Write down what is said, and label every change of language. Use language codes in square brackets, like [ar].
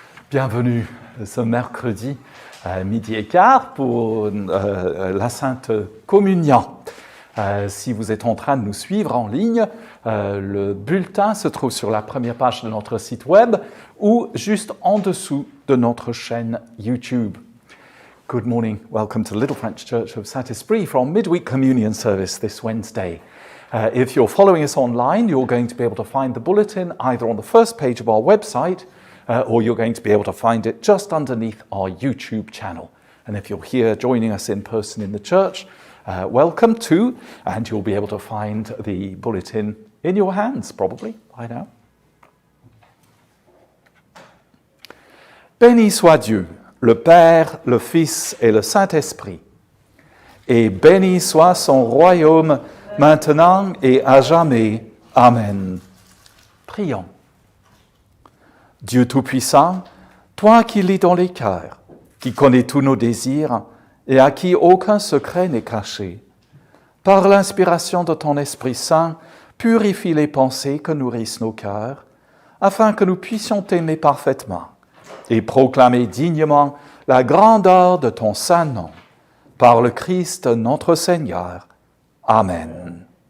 [fr] Bienvenue ce mercredi à midi et quart pour la Sainte Communion. Si vous êtes en train de nous suivre en ligne, le bulletin se trouve sur la première page de notre site web ou juste en dessous de notre chaîne YouTube. [en] Good morning. Welcome to the Little French Church of Saint Esprit for our midweek communion service this Wednesday. If you're following us online, you're going to be able to find the bulletin either on the first page of our website or you're going to be able to find it just underneath our YouTube channel. And if you're here joining us in person in the church, welcome too, and you'll be able to find the bulletin in your hands probably by now. [fr] Béni soit Dieu, le Père, le Fils et le Saint Esprit, et béni soit son royaume maintenant et à jamais. Amen. Prions. Dieu Tout-Puissant, toi qui lis dans les cœurs, qui connais tous nos désirs et à qui aucun secret n'est caché, par l'inspiration de ton Esprit Saint, purifie les pensées que nourrissent nos cœurs, afin que nous puissions t'aimer parfaitement et proclamer dignement la grandeur de ton saint nom, par le Christ notre Seigneur. Amen.